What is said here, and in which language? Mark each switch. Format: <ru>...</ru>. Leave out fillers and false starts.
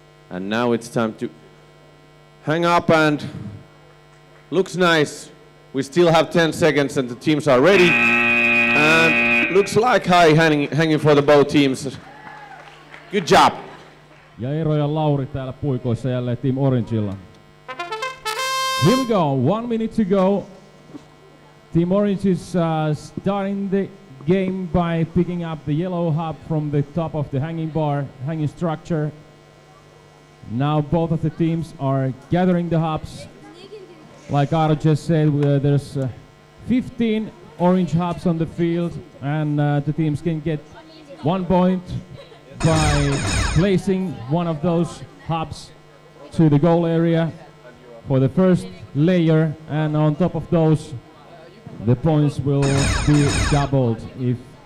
<en>And now it's time to hang up, and looks nice. We still have 10 seconds and the teams are ready. And looks like high hanging for the both teams. Good job.</en> <fi>Ja Eero ja Lauri täällä puikoissa jälleen Team Orangella.</fi> <en>Here we go, 1 minute to go. Team Orange is starting the game by picking up the yellow hub from the top of the hanging bar, hanging structure. Now both of the teams are gathering the hubs. Like Aro just said, there's 15 orange hubs on the field, and the teams can get 1 point by placing one of those hubs to the goal area for the first layer, and on top of those the points will be doubled if,</en>